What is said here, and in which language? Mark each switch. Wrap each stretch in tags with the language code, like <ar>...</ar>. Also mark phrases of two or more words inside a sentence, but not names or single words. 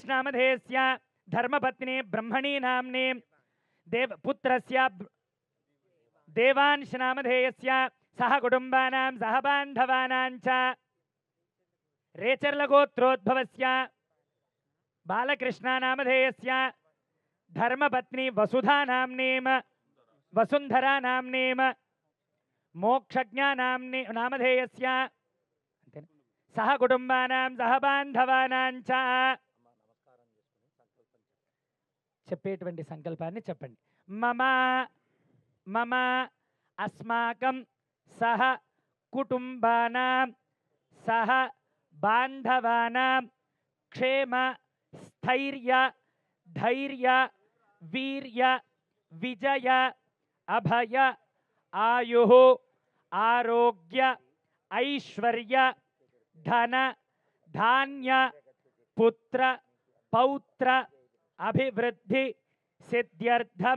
<sa>नामधेयस्य धर्मपत्नी ब्रह्मणी नाम्नीं पुत्रस्य देवांश नामधेयस्य सह कुटुंबानां सह बांधवानां च रेचर्ल गोत्रोद्भवस्य बालकृष्ण नामधेयस्य धर्मपत्नी वसुधा नाम्नीं वसुंधरा नाम्नीं मोक्षज्ञा नामधेयस्य सह कुटुंबानां सह बांधवानां च</sa> <te>చెప్పేటువంటి సంకల్పాన్ని చెప్పండి</te> <sa>మమ మమ అస్మాకం సహ కుటుంబానాం సహ బాంధవానాం క్షేమ स्थैर्य धैर्य वीर्य विजय अभय आयुः आरोग्य ऐश्वर्य धन धान्य पुत्र पौत्र अभिवृद्धि सिद्ध्यर्थम</sa>